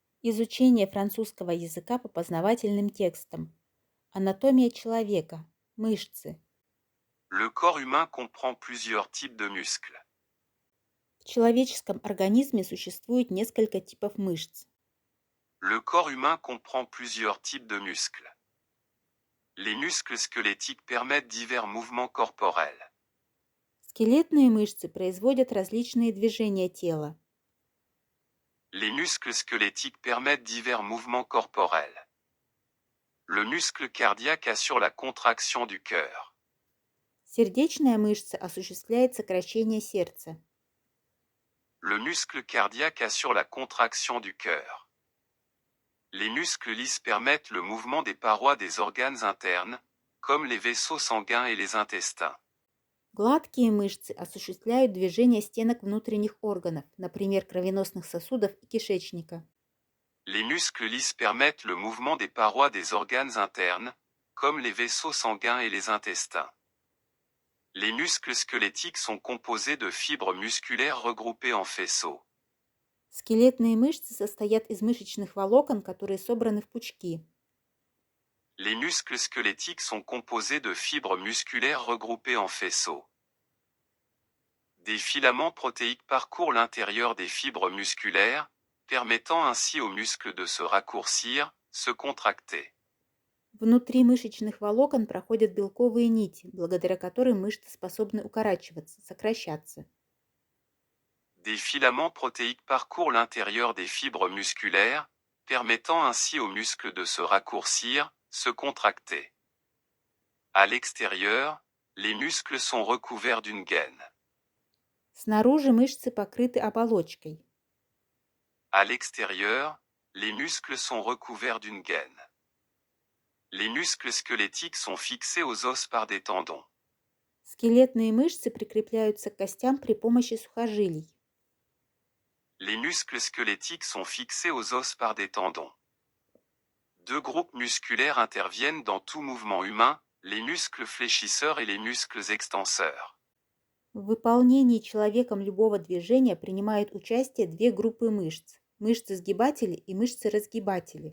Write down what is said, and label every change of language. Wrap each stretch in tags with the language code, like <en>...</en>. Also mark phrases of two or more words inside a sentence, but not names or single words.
<ru>Изучение французского языка по познавательным текстам. Анатомия человека. Мышцы.</ru> <fr>Le corps humain comprend plusieurs types de muscles.</fr> <ru>В человеческом организме существует несколько типов мышц.</ru> <fr>Le corps humain comprend plusieurs types de muscles. Les muscles squelettiques permettent divers mouvements corporels.</fr> <ru>Скелетные мышцы производят различные движения тела.</ru> <fr>Les muscles squelettiques permettent divers mouvements corporels. Le muscle cardiaque assure la contraction du cœur.</fr> <ru>Сердечная мышца осуществляет сокращение сердца.</ru> <fr>Le muscle cardiaque assure la contraction du cœur. Les muscles lisses permettent le mouvement des parois des organes internes, comme les vaisseaux sanguins et les intestins.</fr> <ru>Гладкие мышцы осуществляют движение стенок внутренних органов, например, кровеносных сосудов и кишечника.</ru> <fr>Les muscles lisses permettent le mouvement des parois des organes internes, comme les vaisseaux sanguins et les intestins. Les muscles squelettiques sont composés de fibres musculaires regroupées en faisceaux.</fr> <ru>Скелетные мышцы состоят из мышечных волокон, которые собраны в пучки.</ru> <fr>Les muscles squelettiques sont composés de fibres musculaires regroupées en faisceaux. Des filaments protéiques parcourent l'intérieur des fibres musculaires, permettant ainsi aux muscles de se raccourcir, se contracter.</fr> <ru>Внутри мышечных волокон проходят белковые нити, благодаря которым мышцы способны укорачиваться, сокращаться.</ru> <fr>Des filaments protéiques parcourent l'intérieur des fibres musculaires, permettant ainsi aux muscles de se raccourcir, se contracter. À l'extérieur, les muscles sont recouverts d'une gaine.</fr> <ru>Снаружи мышцы покрыты оболочкой.</ru> <fr>À l'extérieur, les muscles sont recouverts d'une gaine. Les muscles squelettiques sont fixés aux os par des tendons.</fr> <ru>Скелетные мышцы прикрепляются к костям при помощи сухожилий.</ru> <fr>Les muscles squelettiques sont fixés aux os par des tendons. Deux groupes musculaires interviennent dans tout mouvement humain, les muscles fléchisseurs et les muscles extenseurs.</fr> <ru>В выполнении человеком любого движения принимают участие две группы мышц – мышцы-сгибатели и мышцы-разгибатели.</ru>